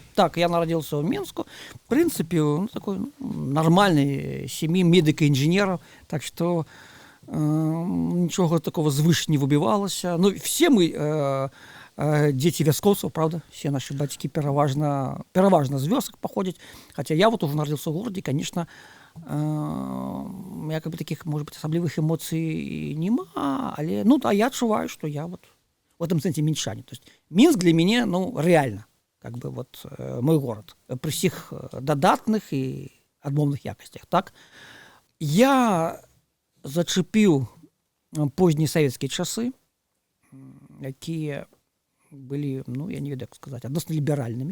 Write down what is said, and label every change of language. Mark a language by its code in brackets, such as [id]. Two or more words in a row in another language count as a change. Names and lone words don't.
[be] Так, я нарадзіўся ў Менску. В прынцыпе, такой нармальнай сям'і медыка-інжынераў. Так што нічога такого звыш не выбівалася. Все мы дзеці вяскоўцаў, правда? Все нашы бацькі пераважна з вёсак паходзяць. Хаця я уже нарадзіўся ў горадзе, [ru] конечно, таких, может быть, [be] асаблівых эмоцый нема, але, я адчуваю, што я [ru] в этом [be] сэнсе мінчанін. [ru] То есть [be] Мінск для мяне, реально, [ru] мой город. [be] Пры ўсіх дадатных і адмоўных якасцях, так? Я зачепіў позні савецкія часы, якія былі, ну, я не ведаю, як сказаць, адносна ліберальнымі.